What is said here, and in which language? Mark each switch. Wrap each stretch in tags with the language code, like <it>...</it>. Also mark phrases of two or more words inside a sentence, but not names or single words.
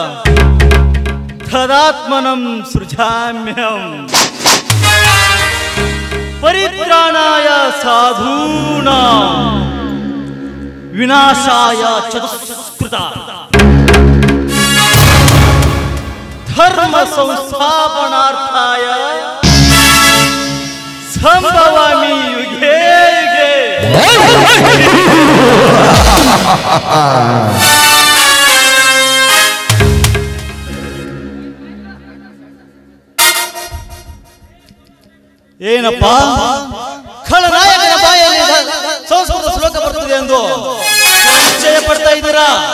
<sa>ತದಾತ್ಮನಂ ಸೃಜಾಮ್ಯಹಂ ಪರಿತ್ರಾಣಾಯ ಸಾಧೂನಾಂ ವಿನಾಶಾಯ ಚತುಷ್ಕೃತ ಧರ್ಮ ಸಂಸ್ಥಾಪನಾರ್ಥಾಯ ಸಂಭವಾಮಿ ಯುಗೇ ಯುಗೇ</sa> <kn>ಏನಪ್ಪ ಖಳನಾಯಕನ ಬಾಯಲ್ಲಿ ಸಂಸ್ಕೃತ ಶ್ಲೋಕ ಬರ್ತದೆ ಎಂದು ನಿಶ್ಚಯ ಪಡ್ತಾ ಇದ್ದೀರಾ?</kn>